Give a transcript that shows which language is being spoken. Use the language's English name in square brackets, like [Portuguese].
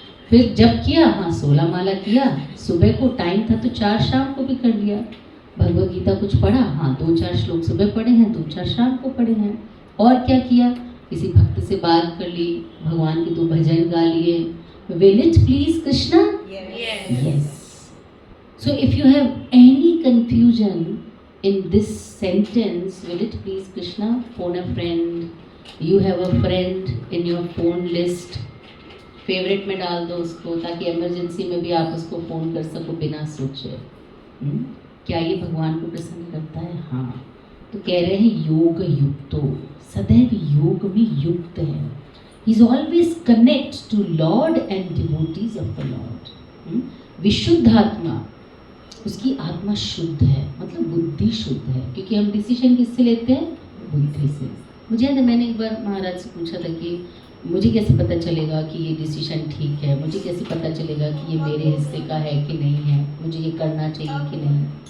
[Hindi] फिर जब किया, हाँ 16 माला किया, सुबह को टाइम था तो 4 शाम को भी कर लिया। भगवत गीता कुछ पढ़ा, हाँ 2-4 श्लोक सुबह पढ़े हैं, 2-4 शाम को पढ़े हैं। और क्या किया? किसी भक्त से बात कर ली, भगवान के 2 भजन गा लिए। [English] Will it please Krishna? Yes. So if you have any confusion in this sentence, will it please Krishna? Phone a friend. You have a friend in your phone list. [Hindi] Favourite में डाल दो उसको, ताकि इमरजेंसी में भी आप उसको phone कर सको बिना सोचे। क्या ये भगवान को प्रसन्न करता है? हाँ। तो कह रहे हैं योग युक्तो, सदैव योग में युक्त है। [English] He is always connect to Lord and devotees of the Lord. [Hindi] विशुद्ध आत्मा, उसकी आत्मा शुद्ध है, मतलब बुद्धि शुद्ध है, क्योंकि हम डिसीजन किससे लेते हैं? बुद्धि से। मुझे याद है मैंने एक बार महाराज से पूछा था कि मुझे कैसे पता चलेगा कि ये डिसीजन ठीक है, मुझे कैसे पता चलेगा कि ये मेरे हिस्से का है कि नहीं है, मुझे ये करना चाहिए कि नहीं।